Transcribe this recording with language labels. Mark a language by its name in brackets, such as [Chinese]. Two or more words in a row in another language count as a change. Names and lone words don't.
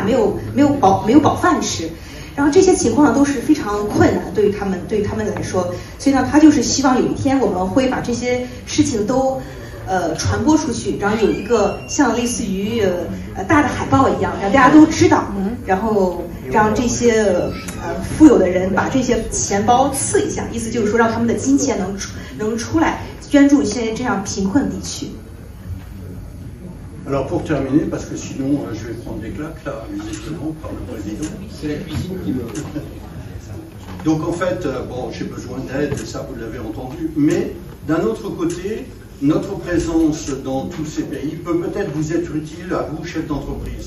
[Chinese] 没有饱饭吃，然后这些情况呢都是非常困难对于他们来说，所以呢他就是希望有一天我们会把这些事情都传播出去，然后有一个像类似于大的海报一样，让大家都知道，然后让这些富有的人把这些钱包刺一下，意思就是说让他们的金钱能出来捐助一些这样贫困地区。 [French] Alors pour terminer, parce que sinon je vais prendre des claques là, justement, par le président. C'est la cuisine qui me... Donc en fait, bon, j'ai besoin d'aide, ça vous l'avez entendu, mais d'un autre côté, notre présence dans tous ces pays peut peut-être vous être utile à vous, chefs d'entreprise.